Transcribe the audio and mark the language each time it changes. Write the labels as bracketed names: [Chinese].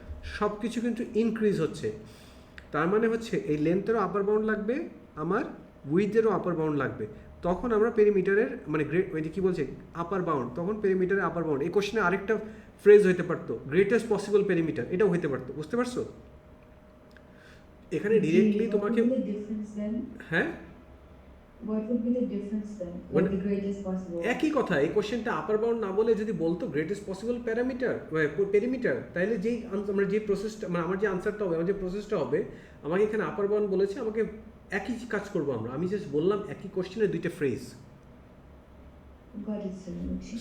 [Bangla] সব কিছু কিন্তু ইনক্রিজ হচ্ছে। তার মানে হচ্ছে এই লেন্থেরও আপার বাউন্ড লাগবে, আমার উইথেরও আপার বাউন্ড লাগবে। তখন আমরা পেরিমিটারের মানে ওই যে কী বলছে আপার বাউন্ড, তখন পেরিমিটারের আপার বাউন্ড। এই কোশ্চেনে আরেকটা ফ্রেজ হতে পারতো, গ্রেটেস্ট পসিবল পেরিমিটার, এটাও হতে পারতো। বুঝতে পারছো? এখানে ডিরেক্টলি তোমাকে [English] What would be the difference then? [Bangla] হ্যাঁ, [English] What would be the difference then? What- What the greatest possible? [Bangla] একই কথা। এই কোশ্চেনটা আপার বাউন্ড না বলে যদি বলতো গ্রেটেস্ট পসিবল পেরিমিটার, তাহলে যেই আমরা যে প্রসেসটা মানে আমার যে আনসারটা হবে, আমার যে প্রসেসটা হবে, আমাকে এখানে আপার বাউন্ড বলেছে, আমাকে একই কাজ করব আমরা, আমি জাস্ট বললাম একই কোশ্চেনের দুইটা phrase. [English] Got it, sir. Okay.